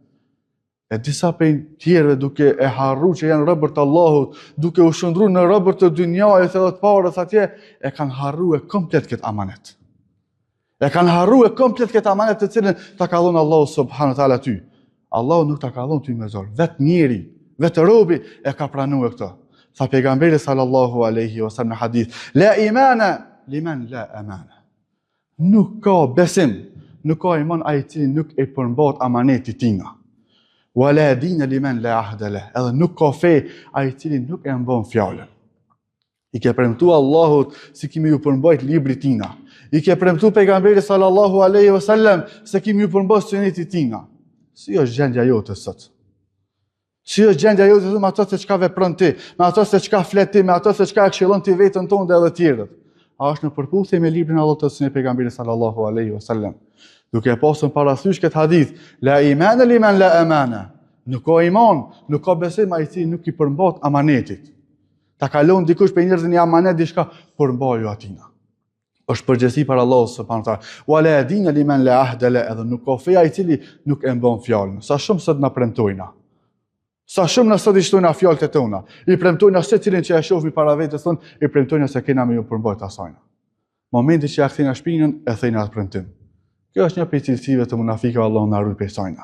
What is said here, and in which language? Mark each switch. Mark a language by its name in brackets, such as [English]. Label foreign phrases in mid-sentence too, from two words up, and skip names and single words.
[Albanian] E disa prej tjerëve duke e harruar që janë robër të Allahut, duke u shndruar në robër të dynjajës edhe të parës atje, e kanë harruar komplet këtë amanet. E kanë harruar komplet këtë amanet të cilën ta ka dhënë Allahu [Arabic] سبحانه وتعالى [Albanian] ty. Allahu nuk ta ka dhënë ty me zor. Vetë njeri, vetë robi e ka pranuar këtë. Tha pejgamberi [Arabic] صلى الله عليه وسلم [Albanian] në hadith: [Arabic] "لا إيمان لمن لا أمانة." [Albanian] Nuk ka besim, nuk ka iman ai i cili nuk e përmban amanetin tina. [Arabic] ولا دين لمن لا عهد له. [Albanian] Edhe nuk ka fe ai i cili nuk e mban fjalën. I ke premtuar Allahut se kimi ju përmbajt librit tina. I ke premtuar pejgamberit [Arabic] صلى الله عليه وسلم [Albanian] se kimi ju përmbajt sunetit tina. Si është gjendja jote sot? Si është gjendja jote me ato se çka vepron ti, me ato se çka flet ti, me ato se çka e këshillon ti veten tonë dhe edhe të tjerët? A është në përputhje me librin e Allahut të sunet pejgamberit [Arabic] صلى الله عليه وسلم? [Albanian] Duke pasur parasysh këtë hadith: [Arabic] "لا إيمان لمن لا أمانة." [Albanian] Nuk ka iman, nuk ka besim ai i cili nuk i përmban amanetit. Ta kalon dikush për njerëzën një amanet diçka, përmbaju atina. Është përgjegjësi për Allahu [Arabic] سبحانه وتعالى. ولا دين لمن لا عهد له, [Albanian] edhe nuk ka fe ai i cili nuk e mban fjalën. Sa shumë sot na premtojna. Sa shumë na sot i shtojna fjalët e tona. I premtojna secilin që e shohmi para vetes tonë, i premtojna se kena me ju përmbajt asajna. Momenti që ja kthejna shpinën, e thejna atë premtim. Kjo është një prej cilësive të munafikëve, Allahu na ruaj prej sajna.